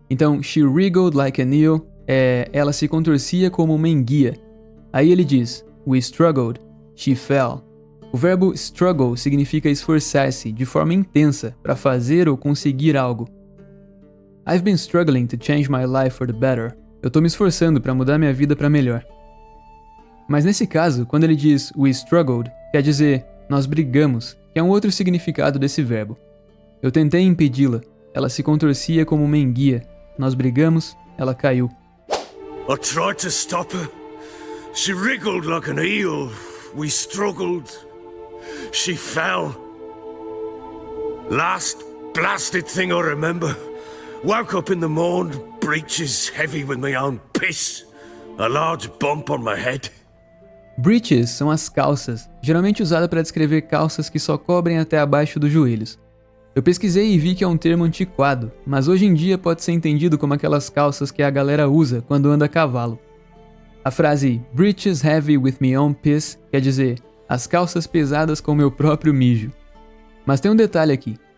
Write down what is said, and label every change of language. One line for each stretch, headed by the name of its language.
Portuguese: Então,
English: she wriggled like an eel,
Portuguese: ela se contorcia como uma enguia. Aí ele diz,
English: we struggled, she fell.
Portuguese: O verbo struggle significa esforçar-se de forma intensa para fazer ou conseguir algo.
English: I've been struggling to change my life for the better.
Portuguese: Eu tô me esforçando para mudar minha vida para melhor. Mas nesse caso, quando ele diz
English: we struggled,
Portuguese: quer dizer nós brigamos, que é um outro significado desse verbo. Eu tentei impedi-la, ela se contorcia como uma enguia. Nós brigamos, ela caiu.
English: I tried to stop her. She wriggled like an eel. We struggled. She fell. Last blasted thing I remember. Woke up in the morn, breeches heavy with my own piss. A large bump on my head.
Portuguese: Breeches são as calças, geralmente usada para descrever calças que só cobrem até abaixo dos joelhos. Eu pesquisei e vi que é um termo antiquado, mas hoje em dia pode ser entendido como aquelas calças que a galera usa quando anda a cavalo. A frase
English: breeches heavy with my own piss
Portuguese: quer dizer as calças pesadas com meu próprio mijo. Mas tem um detalhe aqui.